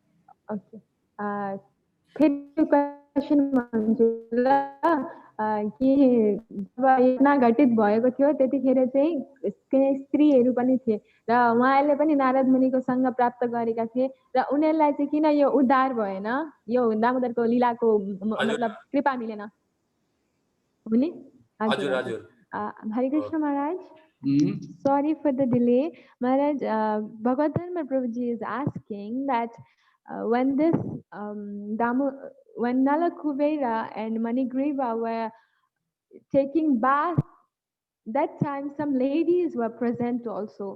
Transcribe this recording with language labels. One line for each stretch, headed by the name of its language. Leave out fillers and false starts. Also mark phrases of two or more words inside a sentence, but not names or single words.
Nepali: फेरि क्वेशन भन्छु ल कि जब यज्ञ घटित भएको थियो त्यतिखेर चाहिँ केही स्त्रीहरू पनि थिए र उहाँहरूले पनि नारद मुनिको सँग प्राप्त गरेका थिए र उनीहरूलाई चाहिँ किन यो उद्धार भएन, यो दामोदरको लीलाको मतलब कृपा मिलेन हुने? हजुर हजुर। हरे कृष्ण महाराज।
English: Sorry for the delay. Maharaj, Bhagavad Dharma Prabhuji is asking that when this when Nala Kuvera and Manigriva were taking bath, that time some ladies were present also.